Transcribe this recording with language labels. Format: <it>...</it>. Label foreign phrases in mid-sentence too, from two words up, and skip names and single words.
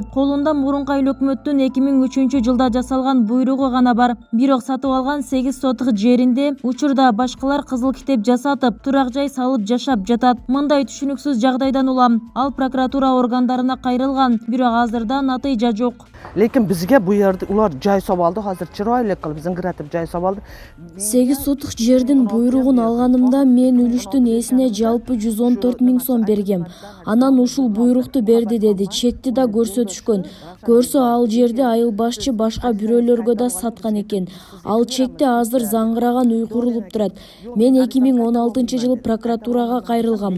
<ky>Колунда мурунку айыл өкмөттүн 2003 жылда жасалган буйругу гана бар. Бирок сатып алган 8 соток жеринде учурда башкалар кызыл китеп жасатып, турак жай салып жашап жатат. Мындай түшүнүксүз жагдайдан улам ал прокуратура органдарына кайрылган, бирок азырда натыйжа жок.</ky> <uz>Lekin bizga bu yerda ular joy sobaldi, hozir chiroyli qilib zingratib joy sobaldi.</uz> <ky>8 соток жердин буйругун алганымда мен үлүштүн ээсине жалпы 114 000 сом бергем. Анан ушул буйрукту берди деди. Чекти да көрсөтүшкөн. Көрсө ал жерди айыл башчы башка бирөөлөргө да саткан экен. Ал чекте азыр заңгыраган үй курулуп турат. Мен 2016 жылы прокуратурага кайрылгам.</ky>